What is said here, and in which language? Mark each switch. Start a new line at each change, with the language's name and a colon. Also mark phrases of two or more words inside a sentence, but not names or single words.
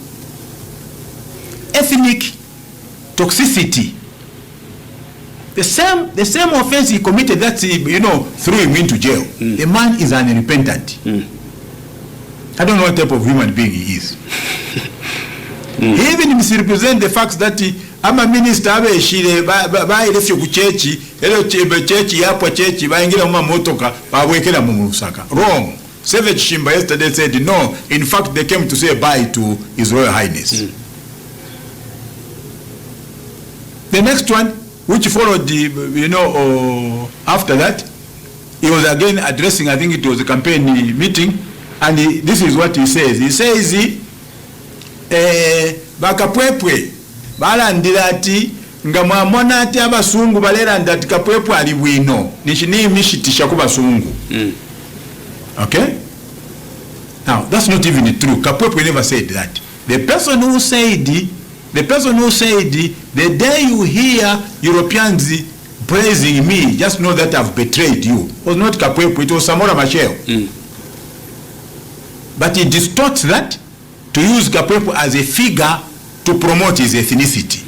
English: Ethnic toxicity. The same offense he committed that threw him into jail. The man is unrepentant. I don't know what type of human being he is. He even misrepresent the fact that I'm a minister
Bemba: abeshire baelefye ku chechi elo chechi yapo chechi baingira mu motoka babwekera mu Lusaka.
English: Wrong. Savage Shimba yesterday said no, in fact they came to say bye to His Royal Highness. The next one, which followed after that, he was again addressing, I think it was a campaign meeting, and this is what he says. He says,
Bemba: bakapwepwe balandira ati nga mwamona ati abasungu balera ndati kapwepwe ali bwino nishitisha ku basungu.
English: Okay? Now, that's not even true. Kapwepwe never said that. The person who said, the day you hear Europeans praising me, just know that I've betrayed you. It was not Kapwepwe, it was Samora Machel. But he distorts that to use Kapwepwe as a figure to promote his ethnicity.